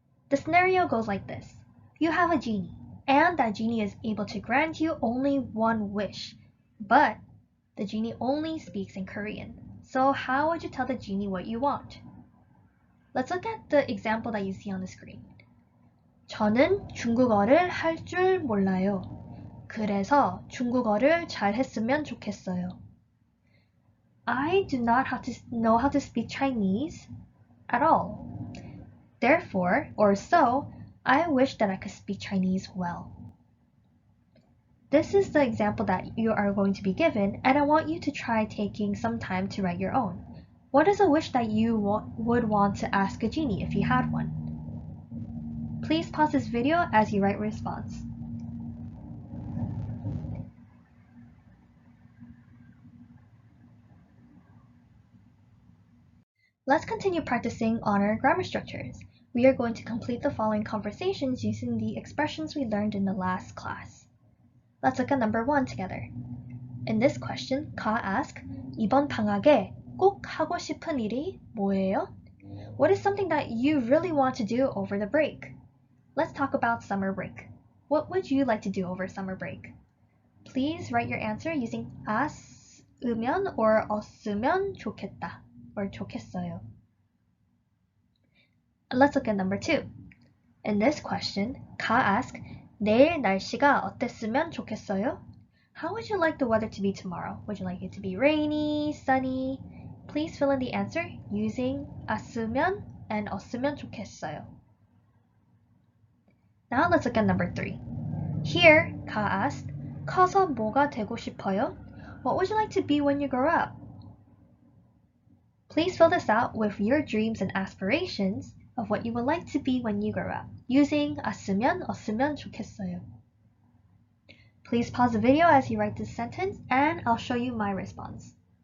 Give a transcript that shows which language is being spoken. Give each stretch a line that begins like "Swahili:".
English: The scenario goes like this. You have a genie, and that genie is able to grant you only one wish, but the genie only speaks in Korean. So how would you tell the genie what you want? Let's look at the example that you see on the screen.
Korean: 저는 중국어를 할 줄 몰라요. 그래서 중국어를 잘 했으면 좋겠어요.
English: I do not know how to speak Chinese at all. Therefore, or so, I wish that I could speak Chinese well. This is the example that you are going to be given, and I want you to try taking some time to write your own. What is a wish that you would want to ask a genie if you had one? Please pause this video as you write response. Let's continue practicing on our grammar structures. We are going to complete the following conversations using the expressions we learned in the last class. Let's look at number 1 together. In this question, Ka asks,
Korean: 이번 방학에 꼭 하고 싶은 일이 뭐예요?
English: What is something that you really want to do over the break? Let's talk about summer break. What would you like to do over summer break? Please write your answer using as으면 or 없으면 좋겠다 or 좋겠어요. Let's look at number 2. In this question, Ka asks,
Korean: 내일 날씨가 어땠으면 좋겠어요?
English: How would you like the weather to be tomorrow? Would you like it to be rainy, sunny? Please fill in the answer using 왔으면 and 없으면 좋겠어요. Now let's look at number 3. Here, Ka asked,
Korean: 커서 뭐가 되고 싶어요?
English: What would you like to be when you grow up? Please fill this out with your dreams and aspirations of what you would like to be when you grow up, using 왔으면, 없으면 좋겠어요. Please pause the video as you write this sentence, and I'll show you my response.